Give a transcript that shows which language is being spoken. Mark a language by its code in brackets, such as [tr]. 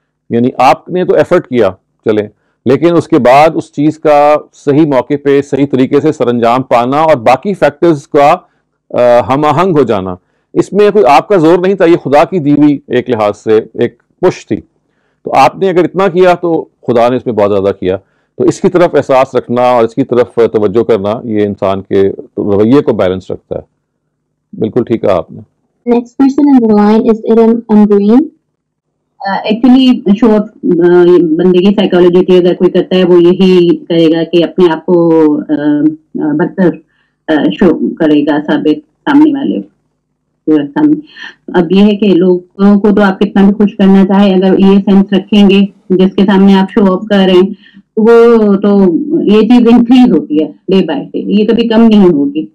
[ur] یعنی آپ نے تو ایفرٹ کیا چلیں, لیکن اس کے بعد اس چیز کا صحیح موقع پہ صحیح طریقے سے سر انجام پانا اور باقی فیکٹرز کا ہم آہنگ ہو جانا, اس میں کوئی آپ کا زور نہیں تھا, یہ خدا کی دی ہوئی ایک لحاظ سے ایک پش تھی. تو آپ نے اگر اتنا کیا تو خدا نے اس میں بہت زیادہ کیا. تو اس کی طرف احساس رکھنا اور اس کی طرف توجہ کرنا یہ انسان کے رویے کو بیلنس رکھتا ہے. بالکل ٹھیک کہا آپ نے. [en] Next person in the line is Iram Green. [ur] Actually show of بندے کی سائیکالوجی کی اگر کوئی کرتا ہے وہ یہی کرے گا کہ اپنے آپ کو برتر شو کرے گا ثابت سامنے والے سامنے. اب یہ ہے کہ لوگوں کو تو آپ کتنا بھی خوش کرنا چاہے, اگر یہ سینس رکھیں گے جس کے سامنے آپ شو آف کر رہے ہیں وہ تو یہ چیز انکریز ہوتی ہے ڈے بائی ڈے, یہ کبھی کم نہیں ہوگی.